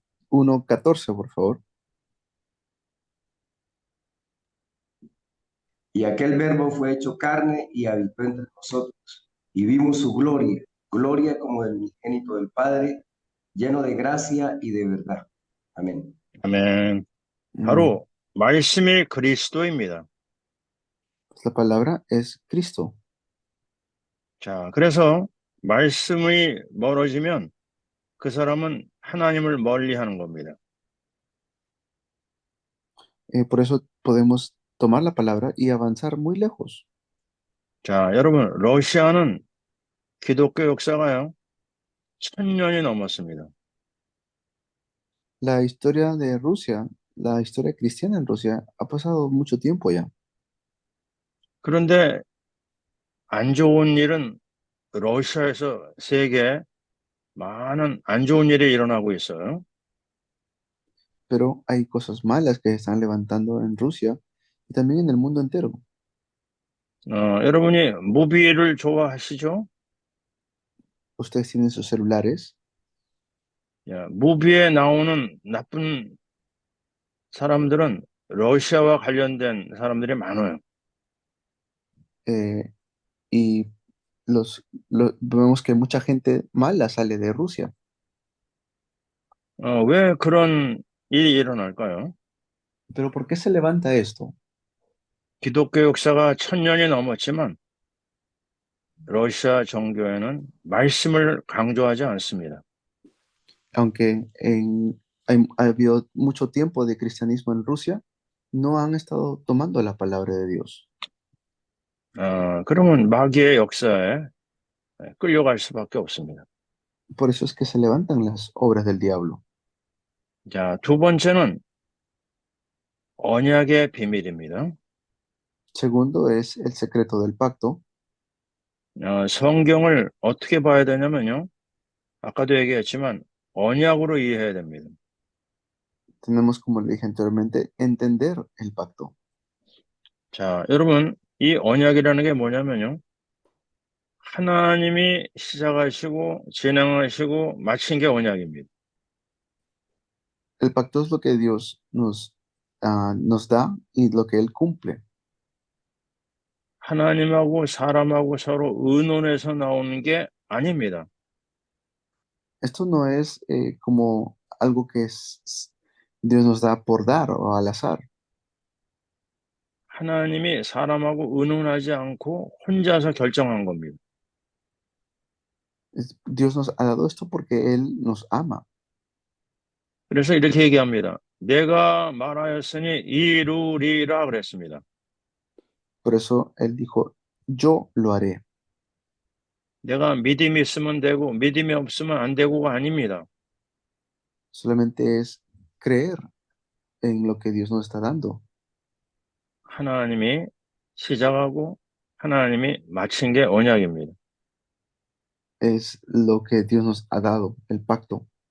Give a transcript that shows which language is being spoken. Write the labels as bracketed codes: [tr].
[es] 1:14, por favor. Y aquel verbo fue hecho carne y habitó entre nosotros, y vimos su gloria, gloria como del unigénito del Padre, lleno de gracia y de verdad. Amén. [ko] 아멘. 바로 말씀이 그리스도입니다. [es] Pues la palabra es Cristo. [ko] 자, 그래서 말씀이 멀어지면 그 사람은 하나님을 멀리하는 겁니다. [es] Por eso podemos tomar la palabra y avanzar muy lejos. [ko] 자, 여러분, 러시아는 기독교 역사가요, 1000년이 넘었습니다. [es] La historia de Rusia la historia cristiana en Rusia ha pasado mucho tiempo ya, [ko] 그런데 안 좋은 일은 러시아에서 세계에 많은 안 좋은 일이 일어나고 있어요. [es] pero hay cosas malas que se están levantando en Rusia y también en el mundo entero. [ko] 여러분이 무비를 좋아하시죠? [es] Ustedes tienen sus celulares, [ko] 야, 무비에 나오는 나쁜 사람들은 러시아와 관련된 사람들이 많아요. [es] eh, y vemos que mucha gente mala sale de Rusia. [ko] 왜 그런 일이 일어날까요? [es] Pero ¿por qué se levanta esto? [ko] 기독교 역사가 1000년이 넘었지만 러시아 정교회는 말씀을 강조하지 않습니다. [es] Aunque ha habido mucho tiempo de cristianismo en Rusia, no han estado tomando la palabra de Dios. [ko] 그러면 마귀의 역사에 끌려갈 수밖에 없습니다. [es] Por eso es que se levantan las obras del diablo. [ko] 자, 두 번째는 언약의 비밀입니다. [es] Segundo es el secreto del pacto. [ko] 성경을 어떻게 봐야 되냐면요. 아까도 얘기했지만 언약으로 이해해야 됩니다. [es] Tenemos, como le dije anteriormente, entender el pacto. [ko] 자, 여러분, 이 언약이라는 게 뭐냐면요. 하나님이 시작하시고 진행하시고 마친 게 언약입니다. [es] El pacto es lo que Dios nos da y lo que Él cumple. [ko] 하나님하고 사람하고 서로 의논해서 나오는 게 아닙니다. [es] Esto no es como algo que Dios nos da por dar o al azar. [ko] 하나님이 사람하고 의논하지 않고 혼자서 결정한 겁니다. [es] Dios nos ha dado esto porque Él nos ama. [ko] 그래서 이렇게 얘기합니다. 내가 말하였으니 이루리라 그랬습니다. [es] Por eso Él dijo, yo lo haré. [ko] 내가 믿음이 있으면 되고 믿음이 없으면 안 되고가 아닙니다. [es] Solamente es creer en lo que Dios nos está dando. [ko] 하나님이 시작하고 하나님이 마친 게 언약입니다. [es] Es lo que Dios nos ha dado, el pacto.